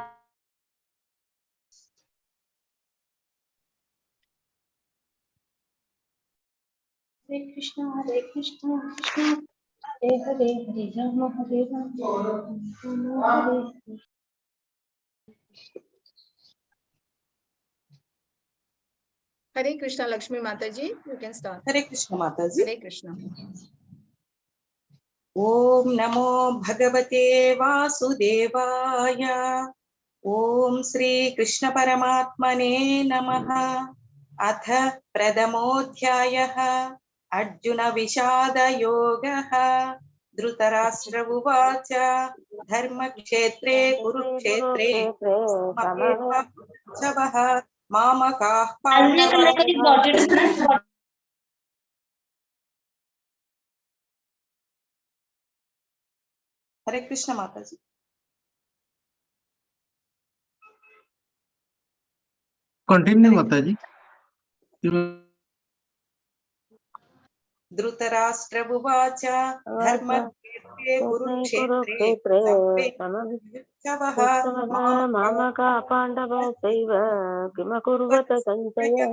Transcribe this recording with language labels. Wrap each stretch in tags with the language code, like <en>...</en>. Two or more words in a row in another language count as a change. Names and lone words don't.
<sa>कृष्ण कृष्ण हरे हरे हरे राम राम हरे हरे।</sa> <hi>हरे कृष्णा लक्ष्मी माता जी</hi> <en>you can start.</en> <hi>हरे कृष्ण माता जी। हरे कृष्णा।</hi> <sa>ओम नमो भगवते वासुदेवाय। ओम श्री कृष्ण परमात्मने नमः। अथ प्रथमोऽध्यायः अर्जुन विषाद योगः। धृतराष्ट्र उवाच धर्मक्षेत्रे कुरुक्षेत्रे समवेताः मामकाः पाण्डवाः।</sa> <hi>हरे कृष्ण माता जी। कंटिन्यू माता जी।</hi> <sa>धृतराष्ट्र उवाच धर्मक्षेत्रे कुरुक्षेत्रे समवेताः मामका पाण्डवौ चैव किमकुर्वत सञ्जयः।</sa>